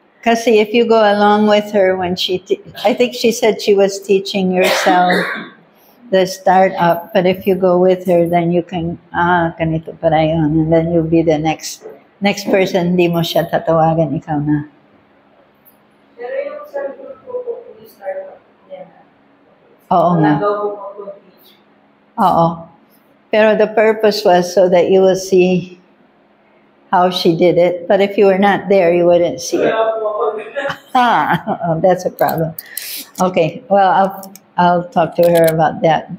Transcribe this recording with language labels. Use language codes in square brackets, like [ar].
[en] Kasi if you go along with her when I think she said she was teaching yourself the startup, but if you go with her, then you can, ganito para yun, and then you'll be the next person, [tl] hindi mo siya tatawagan, ikaw na. Pero yung sa group po, yung startup niya. Oo nga. Oo. [en] Pero the purpose was so that you will see how she did it. But if you were not there, you wouldn't see it. That's a problem. Okay, well, I'll talk to her about that.